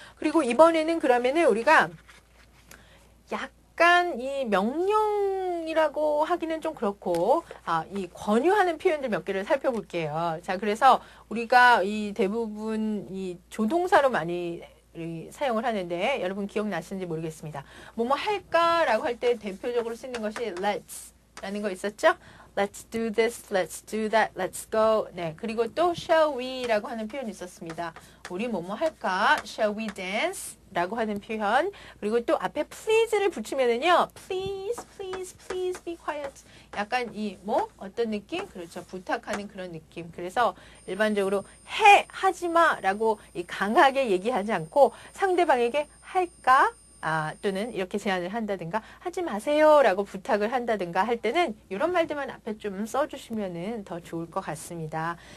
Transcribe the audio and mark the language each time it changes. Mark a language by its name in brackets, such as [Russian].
[Korean] 그리고 이번에는 그러면은 우리가 약간 이 명령이라고 하기는 좀 그렇고 이 권유하는 표현들 몇 개를 살펴볼게요. 자, 그래서 우리가 이 대부분 이 조동사로 많이 사용을 하는데 여러분 기억나시는지 모르겠습니다. 뭐뭐 할까라고 할 때 대표적으로 쓰는 것이 let's 라는 거 있었죠? [English] Let's do this, let's do that, let's go. [Korean] 네, 그리고 또 shall we 라고 하는 표현이 있었습니다. 우리 뭐뭐 할까? [English] Shall we dance? [Korean] 라고 하는 표현. 그리고 또 앞에 please를 붙이면은요. [English] Please, please, please be quiet. [Korean] 약간 어떤 느낌? 그렇죠. 부탁하는 그런 느낌. 그래서 일반적으로 하지 마 라고 강하게 얘기하지 않고 상대방에게 할까? 또는 이렇게 제안을 한다든가 하지 마세요 라고 부탁을 한다든가 할 때는 이런 말들만 앞에 좀 써주시면 더 좋을 것 같습니다.